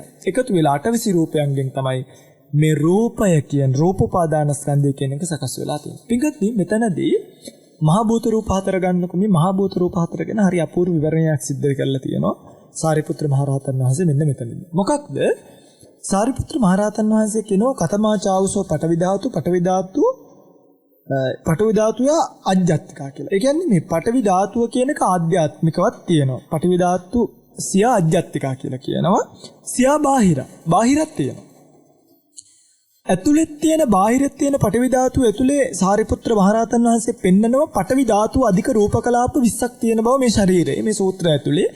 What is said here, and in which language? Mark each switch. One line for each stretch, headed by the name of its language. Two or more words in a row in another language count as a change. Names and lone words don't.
Sinhala: එකතු වෙලා 28 රූපයන්ගෙන් තමයි මේ රූපය කියන රූප උපාදානස්කන්ධය කියන එක සකස් වෙලා තියෙන්නේ. පිටකදී මෙතනදී මහා භූත රූප 4 ගන්නකො මේ මහා භූත රූප 4 ගැන හරි අපූර්ව විවරණයක් සිද්ධ කරලා තියෙනවා සාරිපුත්‍ර මහරහතන් වහන්සේ මෙන්න මෙතනදී. මොකක්ද? සාරිපුත්‍ර මහරහතන් වහන්සේ කියනවා
Pali: කතමා චාවුසෝ පඨවි ධාතු,
Sinhala: පඨවි ධාතුව අජ්ජත්තිකා කියලා. ඒ කියන්නේ මේ පඨවි ධාතුව කියන එක ආධ්‍යාත්මිකවත් තියෙනවා.
Pali: පඨවි ධාතු සියා අජ්ජත්තිකා
Sinhala: කියලා කියනවා. සියා බාහිරත් තියෙනවා. ඇතුළෙත් තියෙන බාහිරත් තියෙන පඨවි ධාතුව ඇතුලේ සාරිපුත්‍ර මහරහතන් වහන්සේ පෙන්නනවා පඨවි ධාතුව අධික රූපකලාප 20ක් තියෙන බව මේ ශරීරයේ මේ සූත්‍රය ඇතුලේ.